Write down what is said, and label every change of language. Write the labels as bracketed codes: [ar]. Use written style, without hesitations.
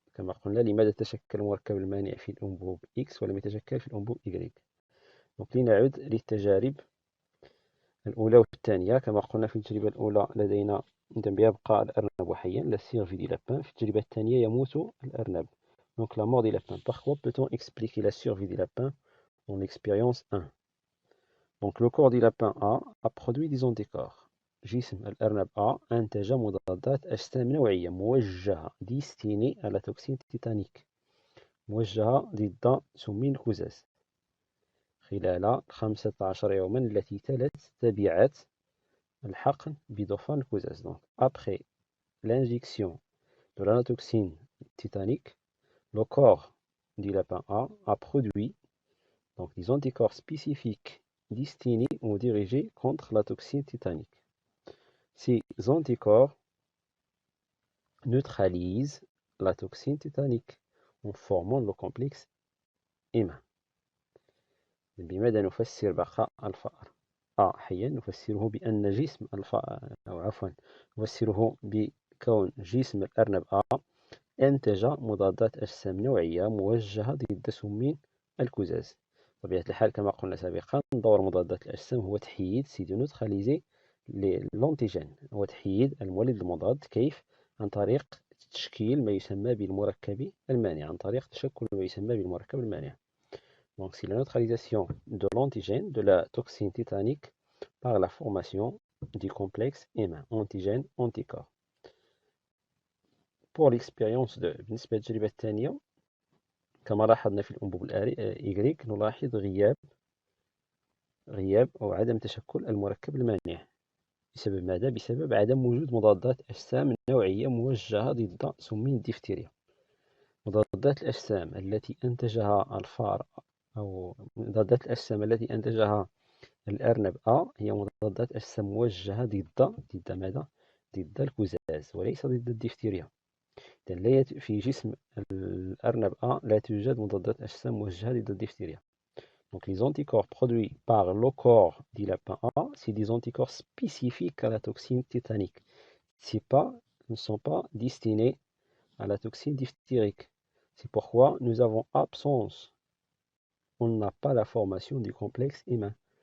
[ar] كما قلنا لماذا تشكل المركب المانع في الأنبوب X ولم يتشكل في الأنبوب Y. Donc لنعد للتجارب الأولى والثانية. كما قلنا في التجربة الأولى لدينا يبقى الأرنب حيا [fr] la survie du lapin. [ar] في التجربة الثانية يموت الأرنب. [fr] Donc la mort du lapin. Pourquoi peut-on expliquer la survie du lapin dans l'expérience 1? Donc le corps du lapin a produit des anticorps. [ar] جسم الأرنب أنتج مضادات أجسام نوعية موجهة [fr] destinée à la toxine tétanique [ar] موجهة ضد سمين الكزاز خلال 15 يوما التي تلت تبعات الحقن بدخان الكزاز. [fr] Donc après l'injection de la toxine tétanique, le corps du lapin a produit donc des anticorps spécifiques destinés ou dirigés contre la toxine tétanique. Ces anticorps neutralisent la toxine tétanique en formant le complexe humain. [ar] بماذا نفسر بقاء الفأر حيا؟ نفسره بأن جسم الفأر نفسره بكون جسم الأرنب أنتج مضادات أجسام نوعية موجهة ضد سمين الكزاز. بطبيعة الحال كما قلنا سابقا دور مضادات الأجسام هو تحييد نوتراليزي للأنتيجين، هو تحييد المولد المضاد. كيف؟ عن طريق تشكيل ما يسمى بالمركب المانع، عن طريق تشكل ما يسمى بالمركب المانع. [fr] Donc c'est la neutralisation de l'antigène de la toxine tétanique par la formation du complexe humain antigène-anticorps. Pour l'expérience 2 [ar] بالنسبة للتجربة الثانية كما لاحظنا في الأنبوب Y نلاحظ غياب غياب أو عدم تشكل المركب المانع. بسبب ماذا؟ بسبب عدم وجود مضادات أجسام نوعية موجهة ضد سمي الدفتيريا. مضادات الأجسام التي أنتجها الفار أو مضادات الأجسام التي أنتجها الأرنب هي مضادات أجسام موجهة ضد ماذا؟ ضد الكزاز وليس ضد الدفتيريا. إذن في جسم الأرنب لا توجد مضادات أجسام موجهة ضد الدفتيريا. [fr] Donc les anticorps produits par le corps du lapin A, c'est des anticorps spécifiques à la toxine tétanique. Ne sont pas destinés à la toxine diphthérique. C'est pourquoi nous avons absence, on n'a pas la formation du complexe humain.